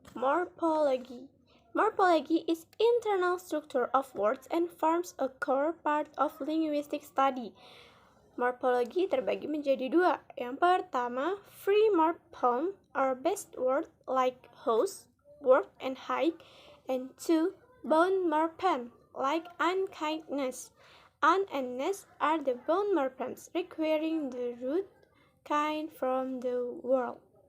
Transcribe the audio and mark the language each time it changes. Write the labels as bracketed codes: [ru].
[en] Morphology. Morphology is internal structure of words and forms a core part of linguistic study. [id] Morphology terbagi menjadi 2. Yang pertama, [en] free morpheme or best word like house, work, and hike, and 2. Bound morpheme like unkindness. Un and ness are the bound morphemes requiring the root kind from the world.